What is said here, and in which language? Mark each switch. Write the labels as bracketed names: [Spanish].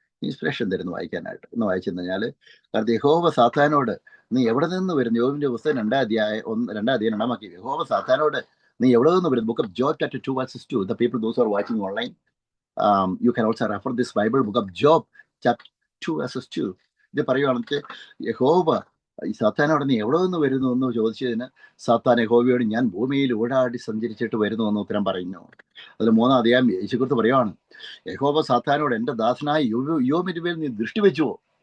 [Malayalam] Inspiration തരുന്നു വായിക്കാനായിട്ട്. ഒന്ന് വായിച്ചു കഴിഞ്ഞാൽ, കാരണം യഹോവ സാത്താനോട് നീ എവിടെ നിന്ന് വരുന്നു? യോബിന്റെ പുസ്തകം 2 അധ്യായം 2 യഹോവ സാത്താനോട് നീ എവിടെ നിന്ന് വരുന്നു? [English] Book of Job chapter 2 verses 2. The people those who are watching online, you can also refer this Bible, book of Job chapter 2 verses 2. [Malayalam] ഇത് പറയുവാണെങ്കിൽ യഹോവ ഈ സാത്താനോട് നീ എവിടെ നിന്ന് വരുന്നു എന്ന് ചോദിച്ചതിന് സാത്താൻ യഹോവയോട് ഞാൻ ഭൂമിയിൽ ഓടാടി സഞ്ചരിച്ചിട്ട് വരുന്നു എന്ന് ഉത്തരം പറയുന്നു. അതിൽ 3-ാം അധ്യായം യേശുക്രിസ്തു പറയുവാണ്, യഹോവ സാത്താനോട് എൻ്റെ ദാസനായ യോബിന്റെ മേൽ നീ ദൃഷ്ടി വെച്ചുവോ?